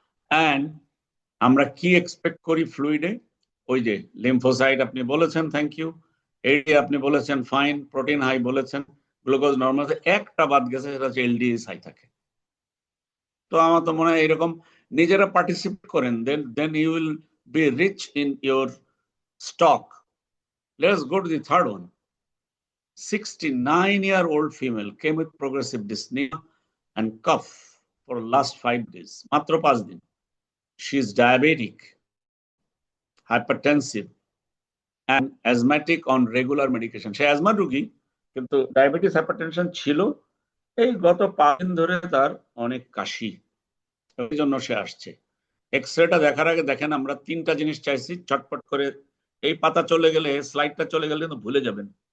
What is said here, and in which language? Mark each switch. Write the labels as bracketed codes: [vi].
[bn] And আমরা কি expect করি ফ্লুইডে, ওই যে লিম্ফোসাইট আপনি বলেছেন, থ্যাংক ইউ। এডি আপনি বলেছেন ফাইন, প্রোটিন হাই বলেছেন, গ্লুকোজ নর্মাল, একটা বাদ গেছে, সেটা হচ্ছে এলডিএস হাই থাকে। তো আমার তো মনে হয় এরকম নিজেরা পার্টিসিপেট করেন, [en] Then you will be rich in your stock. Let's go to the third one. 69-year-old female came with progressive dyspnea and cough for last 5 days. [bn] মাত্র 5 দিন। [en] She is diabetic, hypertensive, and asthmatic on regular medication. [bn] Say asthma রোগী, কিন্তু diabetes hypertension ছিল। এই গত 5 দিন ধরে তার অনেক কাশি, এই জন্য সে আসছে। এক্সরেটা দেখার আগে দেখেন, আমরা 3টা জিনিস চাইছি, চটপট করে এই পাতা চলে গেলে, স্লাইডটা চলে গেলে কিন্তু ভুলে যাবেন।